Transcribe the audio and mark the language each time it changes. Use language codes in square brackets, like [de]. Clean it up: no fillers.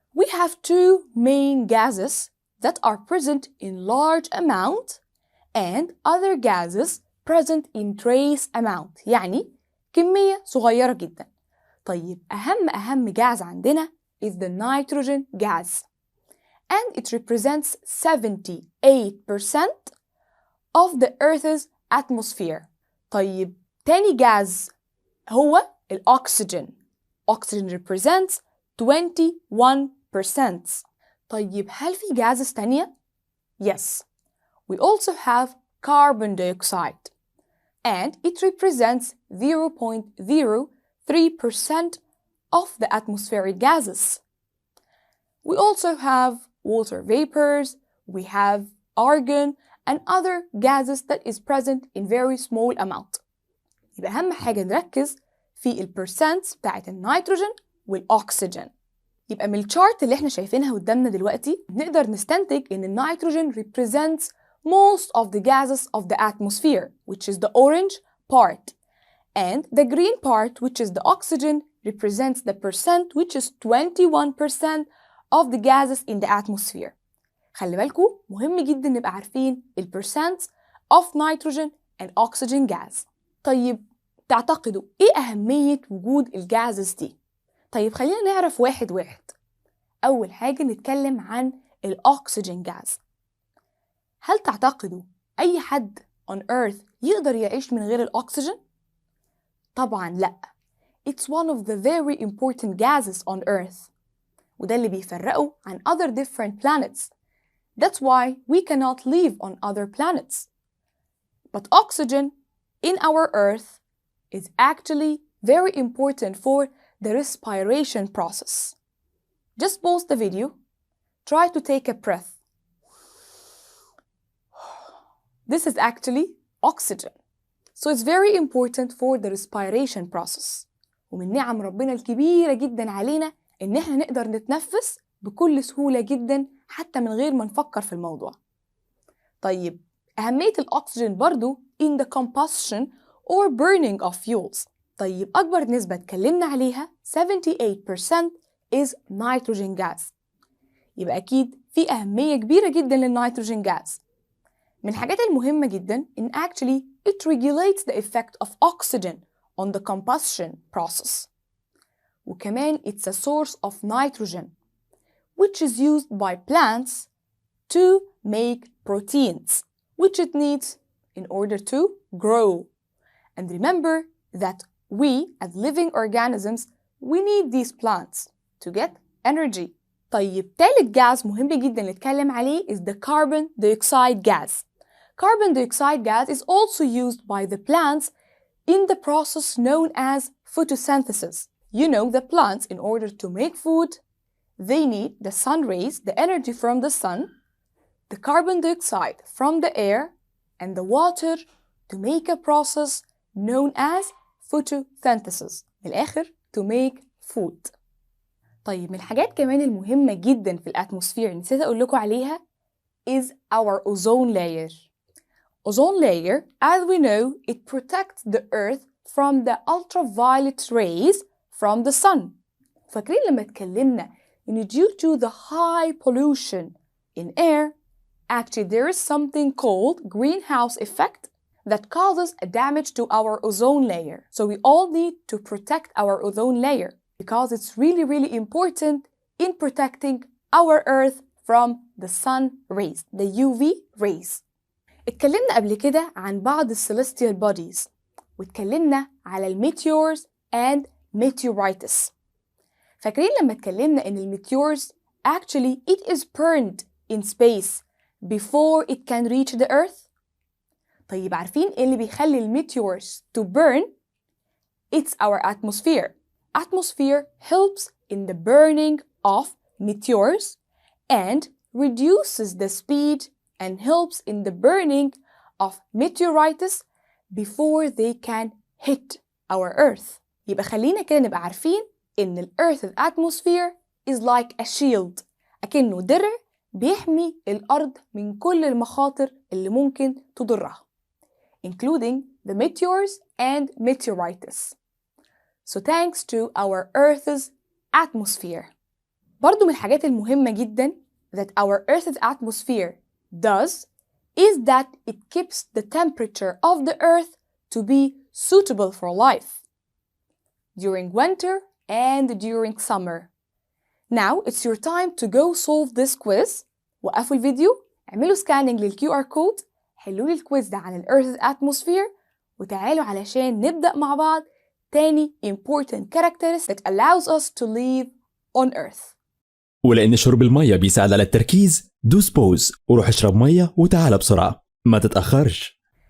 [en] We have 2 main gases that are present in large amount and other gases present in trace amount. [ar] يعني كمية صغيرة جدا. طيب أهم gas عندنا [en] is the nitrogen gas. And it represents 78% of the Earth's atmosphere. [ar] طيب تاني gas هو الأكسجين. [en] Oxygen represents 21%. [ar] طيب هل في gases تانية؟ [en] Yes. We also have carbon dioxide. and it represents 0.03% of the atmospheric gases. We also have water vapors, we have argon and other gases that is present in very small amount. [ar] يبقى أهم حاجة نركز في البرسنتس بتاعت النيتروجين والأكسجين. يبقى من الشارت اللي احنا شايفينها قدامنا دلوقتي نقدر نستنتج إن النيتروجين [en] represents most of the gases of the atmosphere, which is the orange part, and the green part, which is the oxygen, represents the percent, which is 21% of the gases in the atmosphere. [ar] خلي بالكم مهم جدا نبقى عارفين ال [en] percents of nitrogen and oxygen gas. [ar] طيب تعتقدوا ايه أهمية وجود الجازز دي؟ طيب خلينا نعرف واحد واحد. أول حاجة نتكلم عن الأكسجين جاز. هل تعتقدوا أي حد [en] on earth [ar] يقدر يعيش من غير الأكسجين؟ طبعاً لأ. [en] It's one of the very important gases on earth. [ar] وده اللي بيفرقه عن [en] other different planets. That's why we cannot live on other planets. But oxygen in our earth is actually very important for the respiration process. Just pause the video. Try to take a breath. This is actually oxygen. So it's very important for the respiration process. [ar] ومن نعم ربنا الكبيرة جدا علينا إن احنا نقدر نتنفس بكل سهولة جدا حتى من غير ما نفكر في الموضوع. طيب أهمية الأكسجين برضو [en] in the combustion or burning of fuels. [ar] طيب أكبر نسبة اتكلمنا عليها 78% [en] is nitrogen gas. [ar] يبقى أكيد في أهمية كبيرة جدا للنيتروجين gas. من الحاجات المهمة جدا إن [en] actually it regulates the effect of oxygen on the combustion process. وكمان it's a source of nitrogen which is used by plants to make proteins which it needs in order to grow. And remember that we as living organisms we need these plants to get energy. [ar] طيب تالت غاز مهم جدا نتكلم عليه [en] is the carbon dioxide gas. Carbon dioxide gas is also used by the plants in the process known as photosynthesis. You know, the plants, in order to make food, they need the sun rays, the energy from the sun, the carbon dioxide from the air, and the water to make a process known as photosynthesis. [ar] من الآخر [en] to make food. [ar] طيب من الحاجات كمان المهمة جدا في الأتموسفير نسيت أقول لكم عليها [en] is our ozone layer. Ozone layer, as we know, it protects the earth from the ultraviolet rays from the sun. [ar] فاكرين لما اتكلمنا إن [en] due to the high pollution in air, actually there is something called greenhouse effect that causes a damage to our ozone layer. So we all need to protect our ozone layer because it's really, really important in protecting our earth from the sun rays, the UV rays. [ar] اتكلمنا قبل كده عن بعض [en] celestial bodies [ar] واتكلمنا على [en] meteors and meteorites. [ar] فاكرين لما اتكلمنا إن [en] meteors actually it is burned in space before it can reach the earth؟ [ar] طيب عارفين إيه اللي بيخلي [en] meteors to burn؟ It's our atmosphere. Atmosphere helps in the burning of meteors and reduces the speed and helps in the burning of meteorites before they can hit our earth. [ar] يبقى خلينا كده نبقى عارفين إن ال [en] Earth's atmosphere is like a shield. [ar] أكنه درع بيحمي الأرض من كل المخاطر اللي ممكن تضرها, [en] including the meteors and meteorites. So thanks to our Earth's atmosphere. [ar] برضو من الحاجات المهمة جدا [en] that our Earth's atmosphere does is that it keeps the temperature of the Earth to be suitable for life during winter and during summer. Now it's your time to go solve this quiz. [ar] وقفوا الفيديو, اعملوا scanning للQR code, حلوا لي الكويز ده عن ال Earth's atmosphere وتعالوا علشان نبدأ مع بعض تاني [en] important characteristics that allows us to live on Earth. [ar] ولأن شرب المية بيساعد على التركيز دوس بوز وروح اشرب مية وتعال بسرعة ما تتأخرش.